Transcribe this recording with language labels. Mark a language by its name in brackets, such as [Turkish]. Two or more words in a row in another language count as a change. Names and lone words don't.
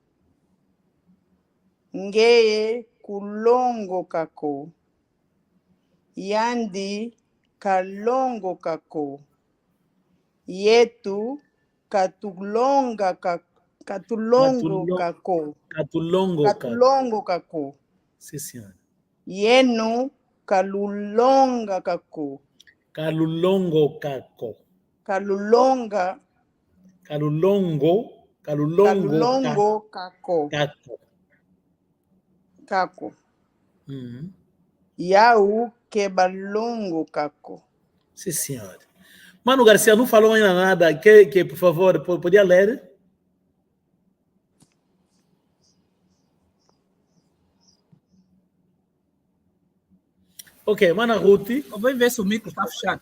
[Kongo] Ngeye kulongo kako. Yandi kalongo kako. Yetu katulonga kako. Katulongo kako. Katulongo kako. [Portuguese] Sim, senhor. [Kongo] Yenu kalulonga kako. Kalulongo kako. Kalulongo kako. Kako. Yau quebalongo kako. [Portuguese] Sim, senhor. Mano Garcia não falou ainda nada. Que por favor, podia ler? Ok, Mana Ruth. Vamos ver se o micro está fechado.